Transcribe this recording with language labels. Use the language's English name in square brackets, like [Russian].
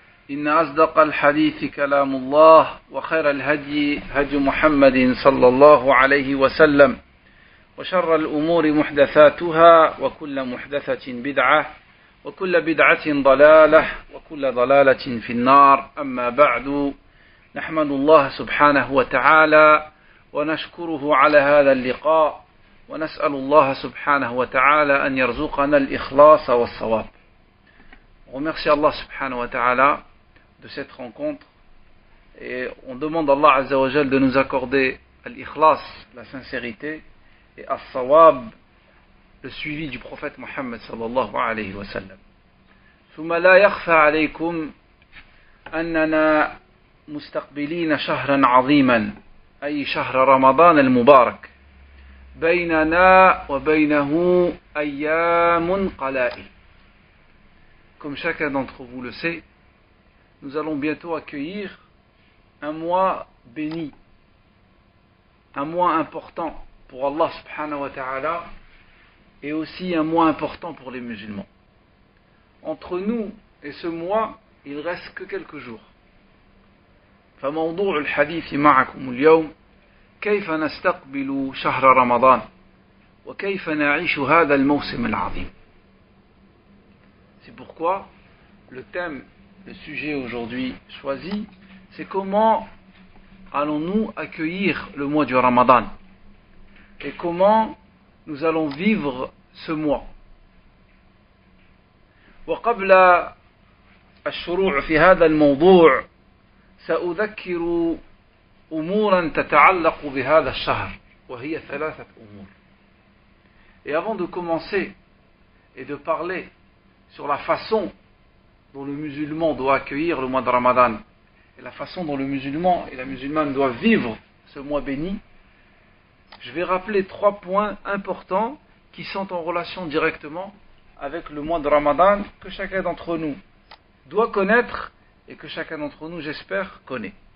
[Arabic] إن أصدق الحديث كلام الله وخير الهدي هدي محمد صلى الله عليه وسلم وشر الأمور محدثاتها وكل محدثة بدعة وكل بدعة ضلالة وكل ضلالة في النار أما بعد نحمد الله سبحانه وتعالى ونشكره على هذا اللقاء ونسأل الله سبحانه وتعالى أن يرزقنا الإخلاص والصواب. [French] Remercie Allah subhanahu wa ta'ala de cette rencontre et on demande à Allah Azza wa Jal de nous accorder al-ikhlas, la sincérité, et as-sawab, le suivi du prophète Muhammad sallallahu alayhi wa sallam. [Arabic] ثم لا يخفى عليكم أننا مستقبلين شهرا عظيما أي شهر رمضان المبارك بيننا وبينه أيام قلائل. [French] Comme chacun d'entre vous le sait, nous allons bientôt accueillir un mois béni, un mois important pour Allah subhanahu wa ta'ala et aussi un mois important pour les musulmans. Entre nous et ce mois, il reste que quelques jours. [Arabic] فموضوع الحديث معكم اليوم كيف نستقبل شهر رمضان وكيف نعيش هذا الموسم العظيم. [French] C'est pourquoi le thème, le sujet aujourd'hui choisi, c'est comment allons-nous accueillir le mois du Ramadan et comment nous allons vivre ce mois. [Arabic] وقبل الشروع في هذا الموضوع سأذكر أمورا تتعلق بهذا الشهر وهي ثلاثة أمور. [French] Et avant de commencer et de parler sur la façon dont le musulman doit accueillir le mois de Ramadan et la façon dont le musulman et la musulmane doivent vivre ce mois béni, je vais rappeler 3 points importants qui sont en relation directement avec le mois de Ramadan que chacun d'entre nous doit connaître et que chacun d'entre nous, j'espère, connaît.